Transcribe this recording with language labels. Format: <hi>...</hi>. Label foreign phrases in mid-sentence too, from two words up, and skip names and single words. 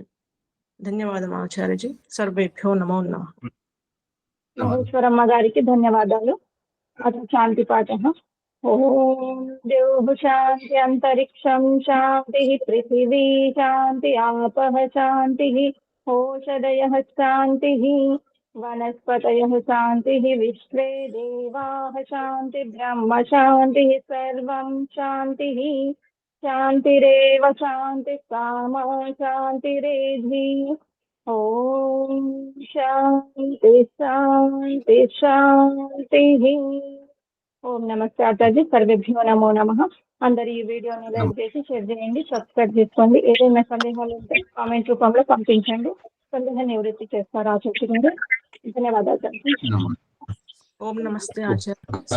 <te>ధన్యవాదం ఆచార్యజీ.</te> <sa>సర్వేభ్యో నమో నమః.</sa> <te>మహేశ్వరమ్మ గారికి ధన్యవాదాలు. అటు శాంతి పాఠం.</te> <sa>ఓం ద్యోః శాంతి అంతరిక్షం శాంతి పృథివీ శాంతి ఆపః శాంతి ఓషధయః శాంతి वनस्पतयः शान्तिः विश्वे देवाः शान्ति ब्रह्म शान्तिः सर्वं शान्तिः शान्तिरेव शान्ति कामा शान्तिरेधि ॐ शान्ति शान्ति शान्तिः. ఓం నమస్తే ఆచార్య. సర్వేభ్యో నమో నమః.</sa> <te>అందరు ఈ వీడియోని లైక్ చేసి షేర్ చేయండి, సబ్స్క్రైబ్ చేసుకోండి. ఏదైనా సందేహాలు ఉంటే కామెంట్ రూపంలో పంపించండి. సందేహ నివృత్తి చేస్తారు ఆచార్య గారు. ధన్యవాదాలు తండ్రి.</te> <sa>ఓం నమస్తే ఆచార్య.</sa>